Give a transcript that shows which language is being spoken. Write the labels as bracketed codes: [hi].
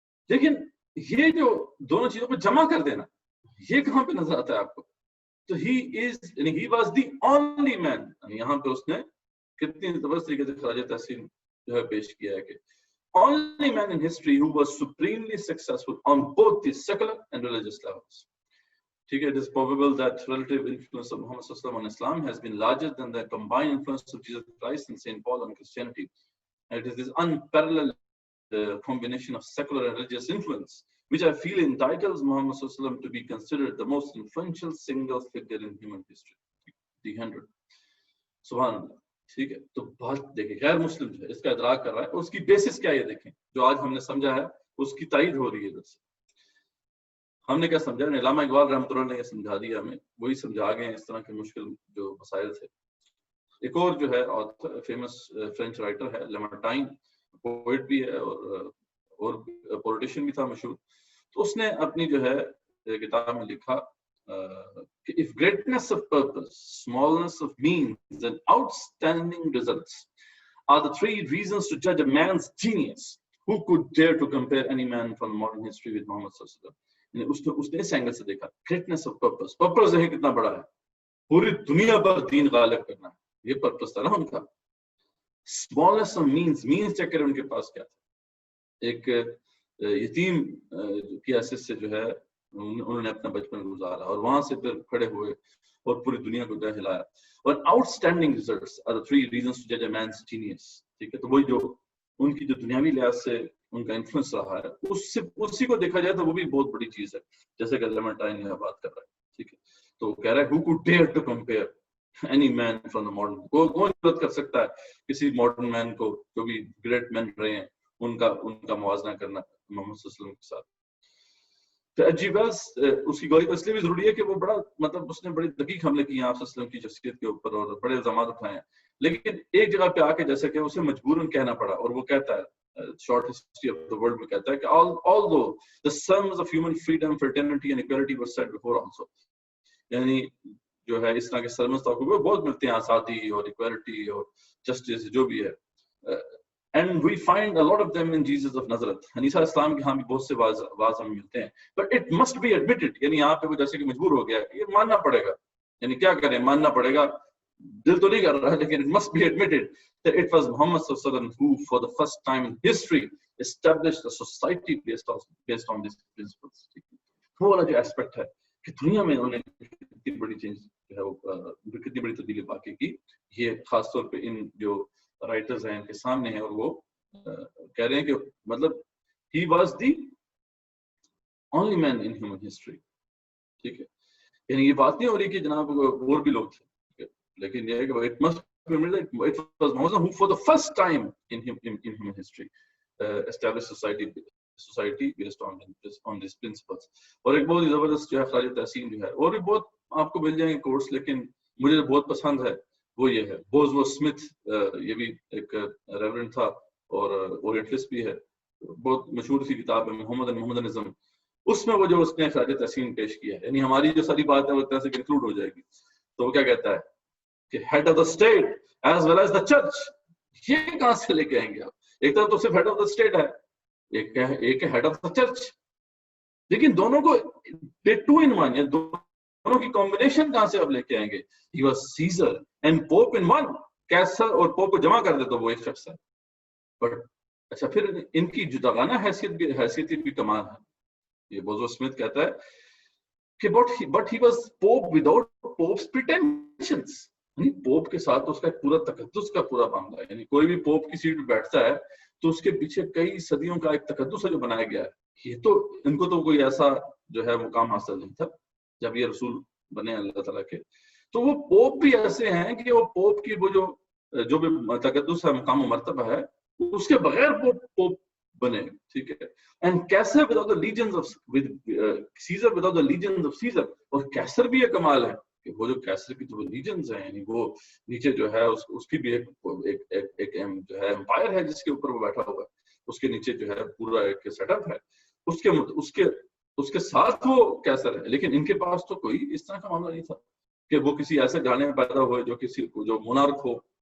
[ur] لیکن یہ جو دونوں چیزوں کو جمع کر دینا، یہ کہاں پہ نظر آتا ہے آپ کو؟ تو [en] he was the only man. [ur] یہاں پہ اس نے کتنی زبردست طریقے سے خراج تحسین جو ہے پیش کیا ہے کہ [en] only man in history who was supremely successful on both the secular and religious levels. [ur] ٹھیک ہے. [en] It is probable that relative influence of Muhammad sallallahu alaihi wasallam on Islam has been larger than the combined influence of Jesus Christ and Saint Paul on Christianity. And it is this unparalleled combination of secular and religious influence which I feel entitles Muhammad sallallahu alaihi wasallam to be considered the most influential single figure in human history. [ur] The 100. سبحان اللہ. ٹھیک ہے. تو بات دیکھیں غیر مسلم جو ہے اس کا ادراک کر رہا ہے، اس کی بیسس کیا ہے یہ دیکھیں. جو آج ہم نے سمجھا ہے اس کی تائید ہو رہی ہے ادھر سے. ہم نے کیا سمجھا؟ علامہ اقبال رحمۃ اللہ نے یہ سمجھا دیا ہمیں، وہی سمجھا گئے اس طرح کے مشکل جو مسائل تھے. ایک اور جو ہے فیمس فرینچ رائٹر ہے لیمارٹائن، پوئٹ بھی ہے اور پولیٹیشین بھی تھا مشہور. تو اس نے اپنی جو ہے کتاب میں لکھا کہ [en] if greatness of purpose, smallness of means and outstanding results are the three reasons to judge a man's genius, who could dare to compare any man from modern history with Muhammad sallallahu alaihi wasallam. [ur] اس نے اس angle سے دیکھا [en] greatness of purpose. [ur] Purpose ہے کتنا بڑا ہے، پوری دنیا پر دین غالب کرنا ہے، یہ پرپس تھا نا ان کا. [en] smallness of means [ur] چیک کریں ان کے پاس کیا تھا. ایک یتیم کی حیثیت سے جو ہے انہوں نے اپنا بچپن گزارا اور وہاں سے پھر کھڑے ہوئے اور پوری دنیا کو ہلایا. [en] اور outstanding results are the three reasons to judge a man's genius. [ur] ٹھیک ہے. تو وہی جو ان کی جو دنیاوی لحاظ سے ان کا انفلوئنس رہا ہے اسی کو دیکھا جائے تو وہ بھی بہت بڑی چیز ہے، جیسے کہ لیمارٹائن یہاں بات کر رہا ہے. ٹھیک ہے. تو کہہ رہا ہے [en] who could dare to compare any man from the modern. [ur] کون ضرورت کر سکتا ہے کسی ماڈرن مین کو جو بھی گریٹ مین رہے ہیں ان کا موازنہ کرنا محمد صلی اللہ علیہ وسلم کے ساتھ. تو عجیب ہے اس کی گوئی کو اس لیے بھی ضروری ہے کہ وہ بڑا مطلب اس نے بڑی دقیق حملے کیے ہیں آپ صلی اللہ علیہ وسلم کی شخصیت کے اوپر اور بڑے الزامات اٹھائے ہیں. لیکن ایک جگہ پہ آ کے جیسے کہ اسے مجبوراً کہنا پڑا، اور وہ کہتا ہے short history of the world میں کہتا ہے کہ [en] although the sums of human freedom, fraternity and equality were set before also. [ur] یعنی جو ہے اس طرح کے سرمست کو بہت ملتے ہیں، آزادی اور equality اور justice جو بھی ہے. [en] And we find a lot of them in Jesus of Nazareth. [ur] حنیفہ اسلام کے ہاں بھی بہت سے واضح ہمیں ملتے ہیں. [en] But it must be admitted. [ur] یعنی یہاں پہ وہ جیسے کہ مجبور ہو گیا کہ یہ ماننا پڑے گا. یعنی کیا کریں، ماننا پڑے گا، دل تو نہیں کر رہا ہے، لیکن [en] it must be admitted that it was Muhammad sallallahu alaihi wasallam who for the first time in history established a society based on these principles. [ur] وہ والا جو ایسپیکٹ ہے کہ دنیا میں انہوں نے کتنی بڑی چینج جو ہے وہ کتنی بڑی تبدیلی واقع کی، یہ خاص طور پہ ان جو رائٹرز ہیں ان کے سامنے ہیں. اور وہ کہہ رہے ہیں کہ مطلب [en] he was the only man in human history. [ur] ٹھیک ہے. یعنی یہ بات نہیں ہو رہی کہ جناب اور بھی لوگ تھے، لیکن یہ ہے کہ [en] it must be admitted it was Muhammad who for the first time in human history established society based on these principles. [ur] اور ایک بہت زبردست جو ہے خراج تحسین جو ہے، اور بھی بہت آپ کو مل جائیں گے کورس، لیکن مجھے جو بہت پسند ہے وہ یہ ہے. بوزوو اسمتھ، یہ بھی ایک ریورنڈ تھا اور اورینٹلسٹ بھی ہے، بہت مشہور سی کتاب ہے محمدنزم. اس میں وہ جو اس نے خراج تحسین پیش کیا ہے، یعنی ہماری جو ساری بات ہے وہ ایک طرح سے کنکلوڈ ہو جائے گی. تو وہ کیا کہتا ہے کہ [en] Head of the state as well as the church. [ur] یہ کہاں سے لے کے آئیں گے آپ؟ ایک طرف تو صرف ہیڈ آف دا اسٹیٹ ہے، ایک ہے ہیڈ آف دا چرچ، لیکن دونوں کو ٹو ان ون، یا دونوں کی کمبینیشن کہاں سے آپ لے کے آئیں گے؟ [en] He was Caesar and pope in one. [ur] کیسر اور پوپ کو جمع کر دے تو وہ ایک شخص ہے. بٹ اچھا پھر ان کی جداگانہ حیثیت بھی کمال ہے. یہ بوزوو اسمتھ کہتا ہے [en] کہ but he was pope without pope's pretensions. [ur] یعنی پوپ کے ساتھ اس کا ایک پورا تقدس کا پورا معاملہ ہے. یعنی کوئی بھی پوپ کی سیٹ پہ بیٹھتا ہے تو اس کے پیچھے کئی صدیوں کا ایک تقدس ہے جو بنایا گیا ہے. یہ تو ان کو تو کوئی ایسا جو ہے مقام حاصل نہیں تھا جب یہ رسول بنے اللہ تعالیٰ کے. تو وہ پوپ بھی ایسے ہیں کہ وہ پوپ کی وہ جو بھی تقدس ہے، مقام و مرتبہ ہے، اس کے بغیر وہ پوپ بنے. ٹھیک ہے. [en] And Caesar without the legions of Caesar without the legions of Caesar. [ur] اور کیسر بھی یہ کمال ہے کہ وہ جو کیسر کی جو لیجنز ہیں، یعنی وہ نیچے جو ہے اس کی بھی ایک جو ہے امپائر ہے جس کے اوپر وہ بیٹھا ہوا ہے، اس کے نیچے جو ہے پورا ایک سیٹ اپ ہے، اس کے ساتھ وہ کیسر ہے. لیکن ان کے پاس تو کوئی اس طرح کا معاملہ نہیں تھا کہ وہ کسی ایسے گھرانے میں پیدا ہوئے جو کسی جو مونارک ہو.